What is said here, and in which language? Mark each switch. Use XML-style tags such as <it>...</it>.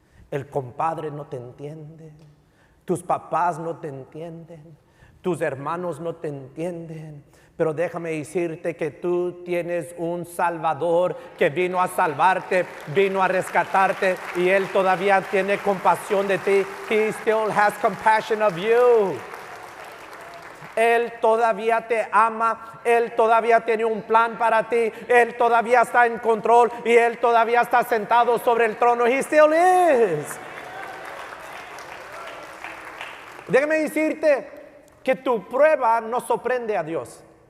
<es>El compadre no te entiende. Tus papás no te entienden. Tus hermanos no te entienden. Pero déjame decirte que tú tienes un Salvador que vino a salvarte, vino a rescatarte, y Él todavía tiene compasión de ti.</es> <en>He still has compassion of you.</en> <es>Él todavía te ama, Él todavía tiene un plan para ti, Él todavía está en control y Él todavía está sentado sobre el trono.</es> <en>He still is.</en> <es>Déjame decirte que tu prueba no sorprende a Dios.</es>